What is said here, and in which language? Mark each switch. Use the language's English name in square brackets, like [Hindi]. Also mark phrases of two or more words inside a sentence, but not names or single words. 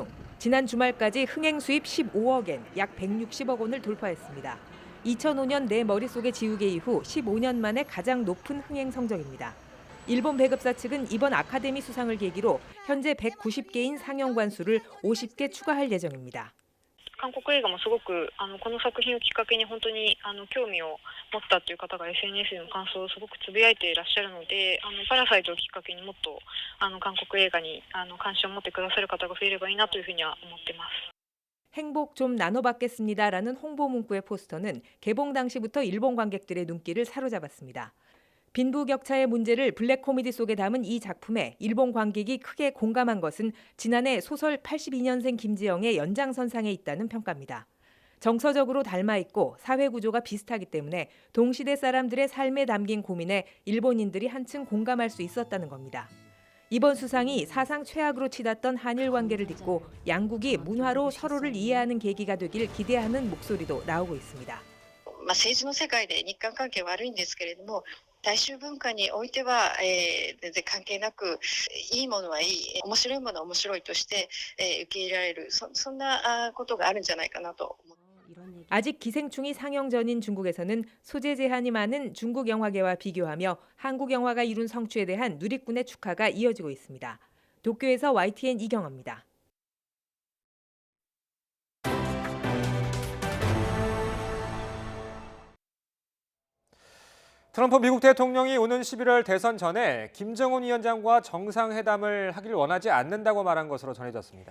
[Korean] 지난 주말까지 흥행 수입 15억 엔, 약 160억 원을 돌파했습니다. 2005년 내 머릿속의 지우개 이후 15년 만에 가장 높은 흥행 성적입니다. 일본 배급사 측은 이번 아카데미 수상을 계기로 현재 190개인 상영 관수를 50개 추가할 예정입니다. [Japanese] 韓国映画もすごくこの作品をきっかけに本当に興味を持ったという方が SNS での感想をすごくつぶやいていらっしゃるので、パラサイトをきっかけにもっと韓国映画に関心を持ってくださる方が増えればいいなというふうには思ってます。 [Korean] 행복 좀 나눠받겠습니다라는 홍보 문구의 포스터는 개봉 당시부터 일본 관객들의 눈길을 사로잡았습니다. 빈부격차의 문제를 블랙 코미디 속에 담은 이 작품에 일본 관객이 크게 공감한 것은 지난해 소설 82년생 김지영의 연장선상에 있다는 평가입니다. 정서적으로 닮아있고 사회 구조가 비슷하기 때문에 동시대 사람들의 삶에 담긴 고민에 일본인들이 한층 공감할 수 있었다는 겁니다. 이번 수상이 사상 최악으로 치닫던 한일 관계를 딛고 양국이 문화로 서로를 이해하는 계기가 되길 기대하는 목소리도 나오고 있습니다. [Japanese] 政治の世界で日韓関係は悪いんですけれども、大衆文化においては全然関係なく、いいものはいい、面白いものは面白いとして受け入れられる、そんなことがあるんじゃないかなと思って。 [Korean] 아직 기생충이 상영 전인 중국에서는 소재 제한이 많은 중국 영화계와 비교하며 한국 영화가 이룬 성취에 대한 누리꾼의 축하가 이어지고 있습니다. 도쿄에서 YTN 이경아입니다. 트럼프 미국 대통령이 오는 11월 대선 전에 김정은 위원장과 정상회담을 하길 원하지 않는다고 말한 것으로 전해졌습니다.